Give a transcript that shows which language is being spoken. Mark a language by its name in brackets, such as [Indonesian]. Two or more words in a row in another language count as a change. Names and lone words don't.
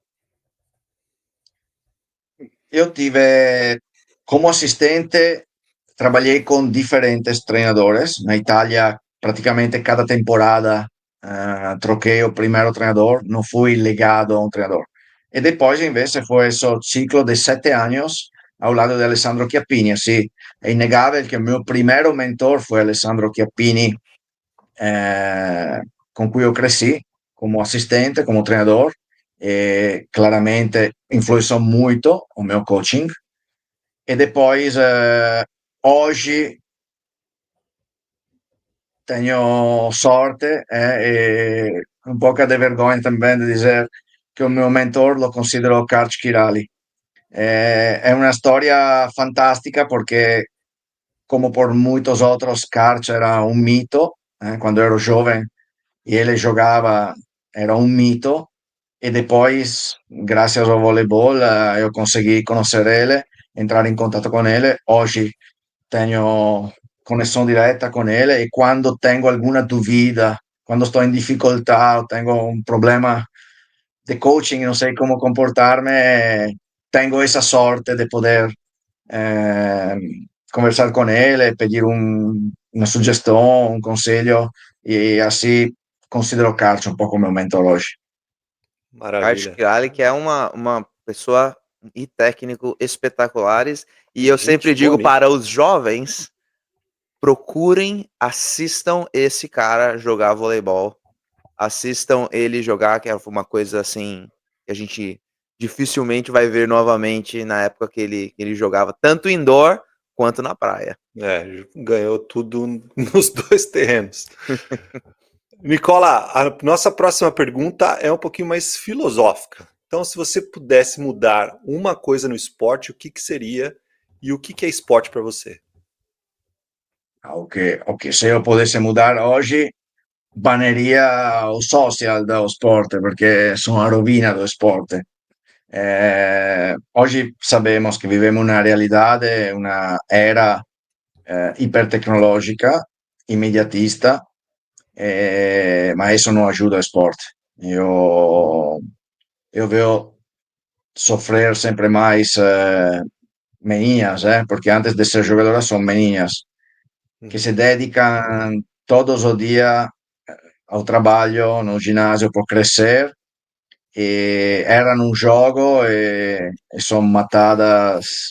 [Portuguese] Eu tive, como assistente, trabalhei com diferentes treinadores. Na Itália, praticamente cada temporada, troquei o primeiro treinador, não fui legado a um treinador. E depois, invece, foi esse ciclo de 7 anos ao lado de Alessandro Chiappini. [Italian] Sì, è innegabile che il mio primer mentor foi Alessandro Chiappini, con cui io cresci come assistente, come treinador, e claramente influenzò molto il mio coaching. [Portuguese] E depois, [Italian] oggi [Portuguese] tenho sorte [Italian] e un po' de vergogna também de dizer che il mio mentor lo considero Karch Kirali. È una storia fantastica perché, come [Spanish] por muchos otros, [Italian] Karch era un mito. Quando ero giovane e ele giocava, era un mito. E depois, grazie al voleibol, io consegui conoscere ele, entrare in contatto con ele. Oggi tenho connessione diretta con ele e quando [Spanish] tengo alguna dúvida, [Italian] quando sto in difficoltà o [Spanish] tengo un problema de coaching, [Italian] non sei come comportarmi, [Spanish] tengo esa sorte de poder conversar [Italian] con ele, [Spanish] pedir una [Italian] suggestione, un consiglio e assim considero Karch un po' come un mentor oggi. [Portuguese] Art Maravilha. Crowley, que é uma pessoa e técnico espetaculares. E eu Gente sempre digo boa mesmo. para os jovens, procurem, assistam esse cara jogar voleibol. Assistam ele jogar, que é uma coisa assim que a gente dificilmente vai ver novamente na época que ele jogava, tanto indoor quanto na praia. Ganhou tudo nos dois terrenos. Nicola, a nossa próxima pergunta é um pouquinho mais filosófica. Então, se você pudesse mudar uma coisa no esporte, o que seria e o que é esporte para você? [Italian] Ok, [Portuguese] se eu [Italian] potessi mudar oggi, baneria o social do sport perché sono a rovina do sport. [Spanish] Oggi sabemos que vivemos una realidade, una era hipertecnologica, immediatista, ma eso [Italian] non aiuta [Spanish] o sport. [Portuguese] Eu veo sofrer sempre mais meninas, porque antes de ser jogadoras son meninas que se dedicam todos os dias ao trabalho no ginásio por crescer e erram um jogo e são matadas.